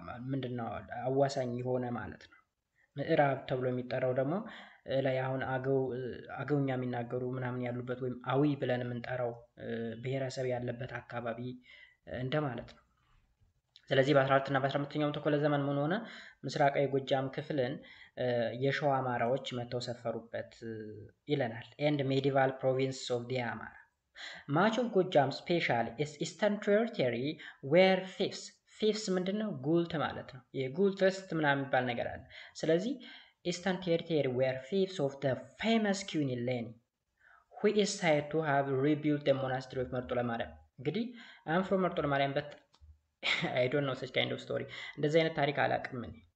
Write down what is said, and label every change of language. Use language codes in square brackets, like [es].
[am] ምንድነው አዋሳኝ የሆነ ማለት ነው። ምዕራብ ተብሎ የሚጠራው ደግሞ ላይ አሁን አገውኛ የሚናገሩ ምናምን ያሉበት ወይም አዊ ብለን የምንጠራው ብሔረሰብ ያለበት አካባቢ እንደማለት ነው። ስለዚህ በ14 እና በ15ኛው ክፍለ ዘመን ምን ሆነ? ምስራቃዊ ጎጃም ክፍልን የሸዋ አማራዎች መተው ሰፈሩበት ይለናል። [en] and medieval province of the Amara. Much of Gojam especially is eastern territory where fiefs [am] ምንድነው? ጉልት ማለት ነው። የጉልት ርስት ምናምን የሚባል ነገር አለ። ስለዚህ [en] eastern territory were fiefs of the famous Queen Eleni, who is said to have rebuilt the monastery of መርጦ ለማርያም። እንግዲህ I'm from መርጦ ለማርያም but I don't know such kind of story። [am] እንደዚህ አይነት ታሪክ አላውቅም እኔ።